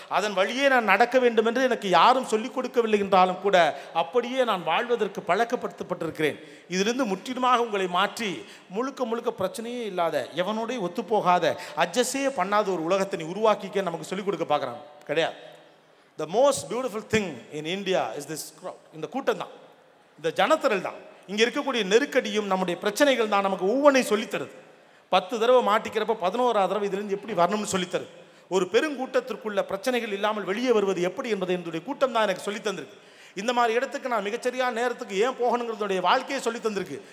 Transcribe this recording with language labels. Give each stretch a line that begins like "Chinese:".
Tamil: அதன் வழியே நான் நடக்க வேண்டும் என்று எனக்கு யாரும் சொல்லிக் கொடுக்கவில்லை என்றாலும் கூட அப்படியே நான் வாழ்வதற்கு பழக்கப்படுத்தப்பட்டிருக்கிறேன். இதிலிருந்து முற்றிலுமாக உங்களை மாற்றி முழுக்க முழுக்க பிரச்சனையே இல்லாத, எவனோடய ஒத்துப்போகாத, அட்ஜஸ்டே பண்ணாத ஒரு உலகத்தை நீ உருவாக்கிக்க நமக்கு சொல்லிக் கொடுக்க பார்க்குறாங்க. கிடையாது.
English: The most beautiful thing in India is this crowd.
Tamil: இந்த கூட்டம் தான், இந்த ஜனத்திரல் தான், இங்கே இருக்கக்கூடிய நெருக்கடியும் நம்முடைய பிரச்சனைகள் தான் நமக்கு ஒவ்வொன்றையும் சொல்லித்தருது. 10 தடவை மாட்டிக்கிறப்ப 11ஆவது தடவை இதிலிருந்து எப்படி வரணும்னு சொல்லித்தருது. ஒரு பெருங்கூட்டத்திற்குள்ள பிரச்சனைகள் இல்லாமல் வெளியே வருவது எப்படி என்பதை என்னுடைய கூட்டம் தான் எனக்கு சொல்லி தந்திருக்கு. இந்த மாதிரி இடத்துக்கு நான் மிகச்சரியான நேரத்துக்கு ஏன் போகணுங்கிறதுடைய வாழ்க்கையை சொல்லி தந்திருக்கு.